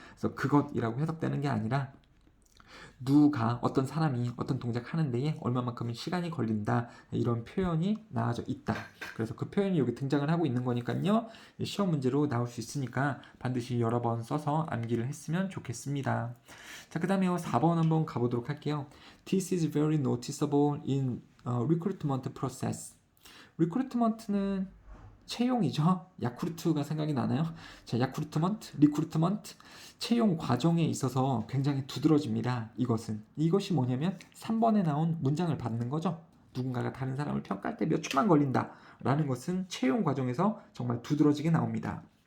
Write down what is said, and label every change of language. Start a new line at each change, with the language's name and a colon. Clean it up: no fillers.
Korean: 그래서 그것이라고 해석되는 게 아니라 누가, 어떤 사람이 어떤 동작하는 데에 얼마만큼 시간이 걸린다 이런 표현이 나와져 있다. 그래서 그 표현이 여기 등장을 하고 있는 거니까요. 시험 문제로 나올 수 있으니까 반드시 여러 번 써서 암기를 했으면 좋겠습니다. 자, 그 다음에 4번 한번 가보도록 할게요.
English: This is very noticeable in recruitment process.
Korean: recruitment는 채용이죠. 야쿠르트가 생각이 나나요? 자, 야쿠르트먼트, 리크루트먼트 채용 과정에 있어서 굉장히 두드러집니다. 이것이 뭐냐면 3번에 나온 문장을 받는 거죠. 누군가가 다른 사람을 평가할 때 몇 초만 걸린다 라는 것은 채용 과정에서 정말 두드러지게 나옵니다.